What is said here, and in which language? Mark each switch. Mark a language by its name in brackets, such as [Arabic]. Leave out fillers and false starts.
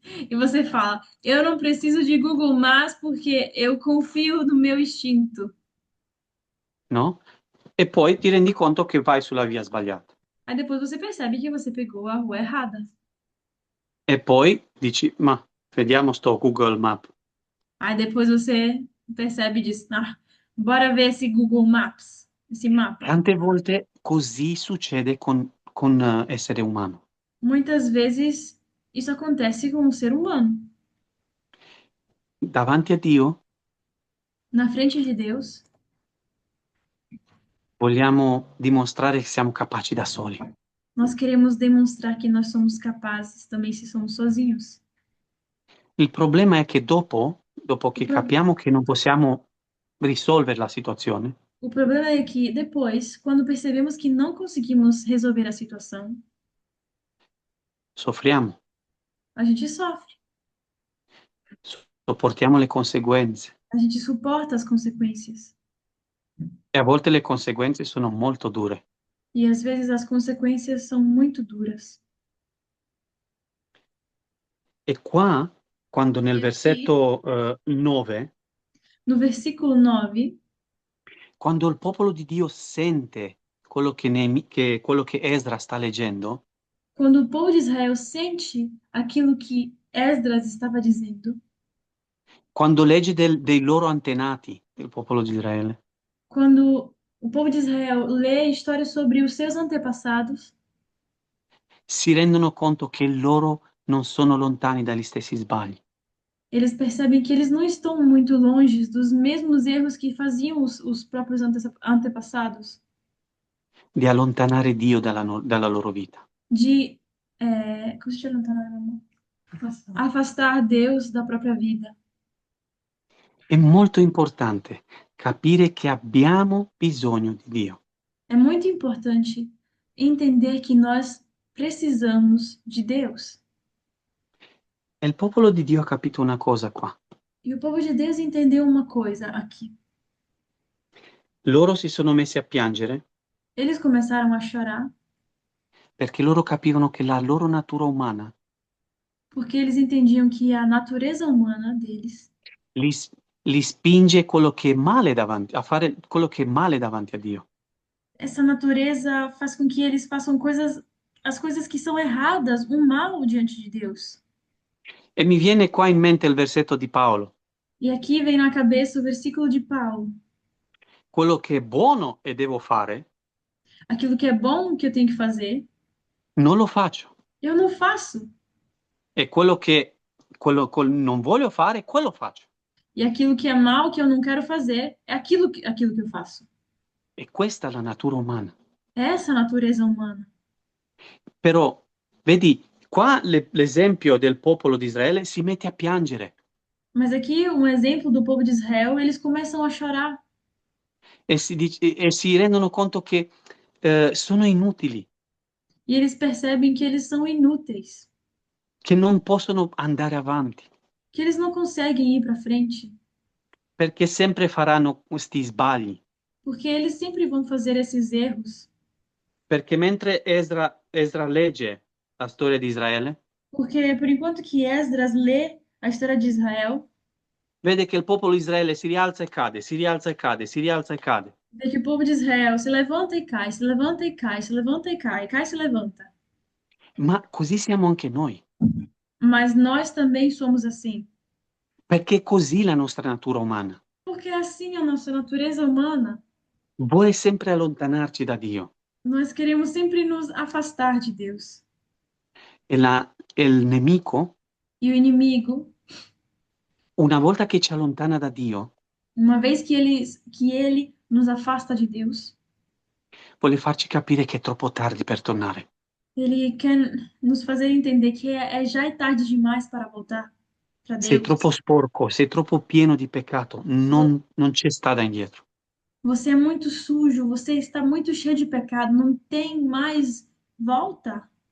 [Portuguese] e você fala: Eu não preciso de Google Maps porque eu confio no meu instinto. no? [Italian] E poi ti rendi conto che vai sulla via sbagliata. [Portuguese] Aí depois você percebe que você pegou a rua errada. [Italian] E poi dici, ma vediamo sto Google Map. [Portuguese] Aí depois você percebe e diz: bora ver esse Google Maps, esse mapa. [Italian] Tante volte così succede con essere umano. [Portuguese] Muitas vezes isso acontece com o ser humano. [Italian] Davanti a Dio [Portuguese] Na frente de Deus, [Italian] vogliamo dimostrare che siamo capaci da soli. [Portuguese] nós queremos demonstrar que nós somos capazes também se somos sozinhos. [Italian] Il problema è che dopo che pro- capiamo che non possiamo risolvere la situazione, [Portuguese] O problema é que depois, quando percebemos que não conseguimos resolver a situação, [Italian] soffriamo, [Portuguese] a gente sofre, [Italian] sopportiamo le conseguenze [Portuguese] a gente suporta as consequências. [Italian] e a volte le conseguenze sono molto dure. [Portuguese] E às vezes as consequências são muito duras. [Italian] E qua, quando nel [Portuguese] E aqui, [Italian] versetto 9, [Portuguese] no versículo 9, [Italian] quando il popolo di Dio sente quello che Esdra sta leggendo, [Portuguese] quando o povo de Israel sente aquilo que Esdras estava dizendo, [Italian] quando legge dei loro antenati, il popolo di Israele, [Portuguese] quando o povo de Israel lê histórias sobre os seus antepassados, [Italian] si rendono conto che loro non sono lontani dagli stessi sbagli. [Portuguese] eles percebem que eles não estão muito longe dos mesmos erros que faziam os próprios antepassados, [Italian] Di allontanare Dio dalla loro vita. [Portuguese] de como se chama? Afastar Deus da própria vida. [Italian] È molto importante capire che abbiamo bisogno di Dio. [Portuguese] É muito importante entender que nós precisamos de Deus. [Italian] E il popolo di Dio ha capito una cosa qua. [Portuguese] E o povo de Deus entendeu uma coisa aqui. [Italian] Loro si sono messi a piangere [Portuguese] Eles começaram a chorar [Italian] perché loro capivano che la loro natura umana [Portuguese] porque eles entendiam que a natureza humana deles [Italian] li, li spinge quello che è male a fare quello che è male davanti a Dio. [Portuguese] essa natureza faz com que eles façam as coisas que são erradas, o mal diante de Deus. [Italian] E mi viene qua in mente il versetto di Paolo. [Portuguese] E aqui vem na cabeça o versículo de Paulo. [Italian] Quello che è buono e devo fare, [Portuguese] Aquilo que é bom que eu tenho que fazer, [Italian] non lo faccio. [Portuguese] eu não faço. [Italian] E quello che non voglio fare, quello faccio. [Portuguese] E aquilo que é mal que eu não quero fazer, é aquilo que eu faço. [Italian] E questa è la natura umana. [Portuguese] É essa a natureza humana. [Italian] Però, vedi, qua l'esempio del popolo di Israele si mette a piangere [Portuguese] Mas aqui, um exemplo do povo de Israel, eles começam a chorar. [Italian] e si rendono conto che sono inutili, [Portuguese] E eles percebem que eles são inúteis, [Italian] che non possono andare avanti, [Portuguese] que eles não conseguem ir para frente, [Italian] perché sempre faranno questi sbagli. [Portuguese] porque eles sempre vão fazer esses erros. [Italian] Perché mentre Esdra legge la storia di Israele, [Portuguese] Porque por enquanto que Esdras lê a história de Israel, [Italian] vede che il popolo di Israele si rialza e cade, si rialza e cade, si rialza e cade. [Portuguese] vê que o povo de Israel se levanta e cai, se levanta e cai, se levanta e cai, cai e se levanta. [Italian] Ma così siamo anche noi, [Portuguese] Mas nós também somos assim. [Italian] perché è così la nostra natura umana. [Portuguese] Porque é assim a nossa natureza humana. [Italian] Vuole sempre allontanarci da Dio. [Portuguese] Nós queremos sempre nos afastar de Deus. [Italian] E il nemico, [Portuguese] E o inimigo, [Italian] una volta che ci allontana da Dio, [Portuguese] Uma vez que ele nos afasta de Deus, [Italian] vuole farci capire che è troppo tardi per tornare. [Portuguese] ele quer nos fazer entender que já é tarde demais para voltar para [Italian] Sei [Portuguese] Deus. [Italian] troppo sporco, sei troppo pieno di peccato, non c'è strada indietro. [Portuguese] Você é muito sujo, você está muito cheio de pecado, não tem mais volta.